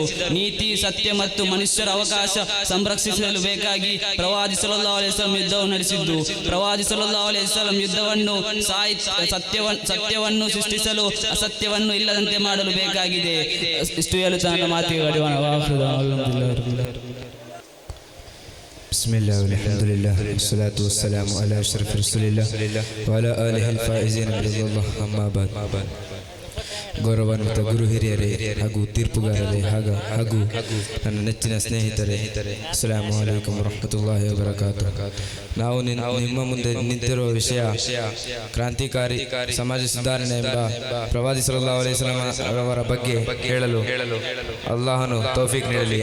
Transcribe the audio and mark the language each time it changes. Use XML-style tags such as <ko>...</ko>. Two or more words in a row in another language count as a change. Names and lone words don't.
<kn>ನೀತಿ, ಸತ್ಯ ಮತ್ತು ಮನುಷ್ಯರ ಅವಕಾಶ ಸಂರಕ್ಷಿಸಲು ಬೇಕಾಗಿ ಪ್ರವಾದಿ</kn> <ar>صلى الله عليه وسلم</ar> <kn>ಯುದ್ಧವನ್ನು ನಡೆಸಿದ್ದು, ಪ್ರವಾದಿ</kn> <ar>صلى الله عليه وسلم</ar> <kn>ಯುದ್ಧವನ್ನು ಸತ್ಯವನ್ನು ಸೃಷ್ಟಿಸಲು ಅಸತ್ಯವನ್ನು ಇಲ್ಲದಂತೆ ಮಾಡಲು ಬೇಕಾಗಿದೆ. ಇಷ್ಟು ಹೇಳುತ್ತಾ ನನ್ನ ಮಾತಿಗೆ ಗಡಿವಾಣ.</kn> <ar>بسم الله والحمد لله والصلاة والسلام على أشرف رسول الله وعلى آله الفائزين برضا الله أما بعد.</ar> <kn>ಗೌರವಾನ್ವಿತ ಗುರು ಹಿರಿಯರೇ ಹಾಗೂ ತೀರ್ಪುಗಾರರೇ ಹಾಗೂ ನನ್ನ ನೆಚ್ಚಿನ ಸ್ನೇಹಿತರೆ,</kn> <ar>السلام عليكم ورحمة الله وبركاته.</ar> <kn>ನಾವು ನಿಮ್ಮ ಮುಂದೆ ನಿಂತಿರುವ ವಿಷಯ ಕ್ರಾಂತಿಕಾರಿ ಸಮಾಜ ಸುಧಾರಣೆ ಎಂಬ ಪ್ರವಾದಿ</kn> <ar>صلى الله عليه وسلم</ar> <kn>ಅವರ ಬಗ್ಗೆ ಹೇಳಲು ಅಲ್ಲಾಹನು ತೌಫೀಕ್ ನೀಡಲಿ.</kn>